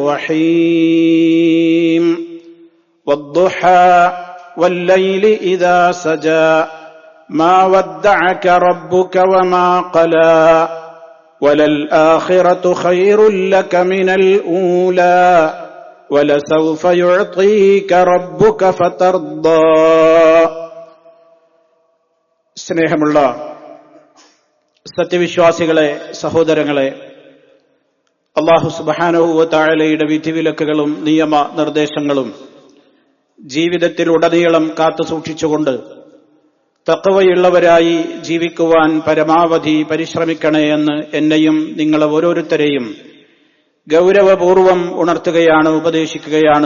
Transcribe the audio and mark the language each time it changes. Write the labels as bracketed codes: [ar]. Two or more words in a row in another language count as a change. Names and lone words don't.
[ar] الرحيم والضحى والليل إذا سجى ما ودعك ربك وما قلى وللآخرة خير لك من الأولى ولسوف يعطيك ربك فترضى. [ml] സ്നേഹമുള്ള സത്യവിശ്വാസികളെ, സഹോദരങ്ങളെ, അല്ലാഹു [ar] سبحانه وتعالى [ml] വിധിവിലക്കുകളും നിയമ നിർദ്ദേശങ്ങളും ജീവിതത്തിലുടനീളം കാത്തു സൂക്ഷിച്ചുകൊണ്ട് തഖ്വയുള്ളവരായി ജീവിക്കുവാൻ പരമാവധി പരിശ്രമിക്കണേ എന്ന് എന്നെയും നിങ്ങളെ ഓരോരുത്തരെയും ഗൗരവപൂർവം ഉണർത്തുകയാണ്, ഉപദേശിക്കുകയാണ്.